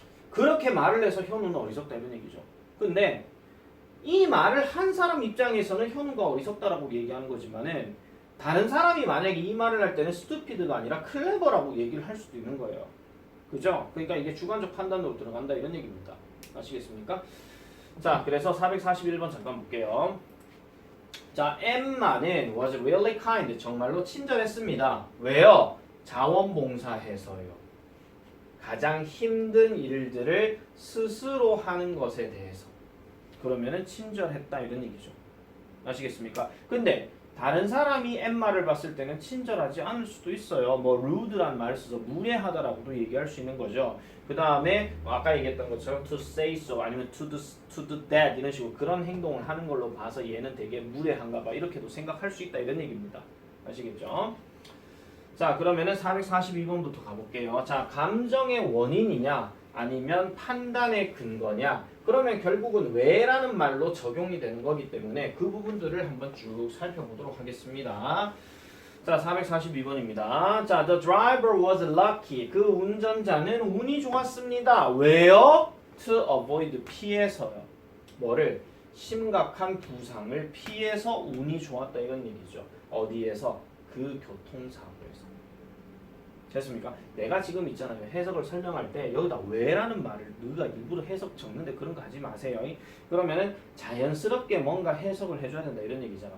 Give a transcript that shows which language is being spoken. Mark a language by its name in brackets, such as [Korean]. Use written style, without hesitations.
[Korean] 그렇게 말을 해서 현우는 어리석다 이런 얘기죠. 근데 이 말을 한 사람 입장에서는 현우가 어리석다라고 얘기하는 거지만은 다른 사람이 만약에 이 말을 할 때는 stupid가 아니라 clever라고 얘기를 할 수도 있는 거예요. 그죠? 그러니까 이게 주관적 판단으로 들어간다 이런 얘기입니다. 아시겠습니까? 자, 그래서 441번 잠깐 볼게요. [English] 자, Emma는 was really kind. [Korean] 정말로 친절했습니다. 왜요? 자원봉사해서요. 가장 힘든 일들을 스스로 하는 것에 대해서. 그러면은 친절했다 이런 얘기죠. 아시겠습니까? 근데 다른 사람이 엠마를 봤을 때는 친절하지 않을 수도 있어요. 뭐 rude란 말을 써서 무례하다라고도 얘기할 수 있는 거죠. 그 다음에 아까 얘기했던 것처럼 [English] to say so [Korean] 아니면 [English] to do that [Korean] 이런 식으로 그런 행동을 하는 걸로 봐서 얘는 되게 무례한가 봐 이렇게도 생각할 수 있다 이런 얘기입니다. 아시겠죠? 자, 그러면은 442번부터 가볼게요. 자, 감정의 원인이냐 아니면 판단의 근거냐. 그러면 결국은 왜라는 말로 적용이 되는 거기 때문에 그 부분들을 한번 쭉 살펴보도록 하겠습니다. 자, 442번입니다. 자, [English] the driver was lucky. [Korean] 그 운전자는 운이 좋았습니다. 왜요? [English] To avoid [Korean] 피해서요. 뭐를? 심각한 부상을 피해서 운이 좋았다 이런 얘기죠. 어디에서? 그 교통사고에서. 됐습니까? 내가 지금 있잖아요. 해석을 설명할 때 여기다 왜라는 말을 누가 일부러 해석 적는데 그런 거 하지 마세요. 그러면은 자연스럽게 뭔가 해석을 해줘야 된다 이런 얘기잖아.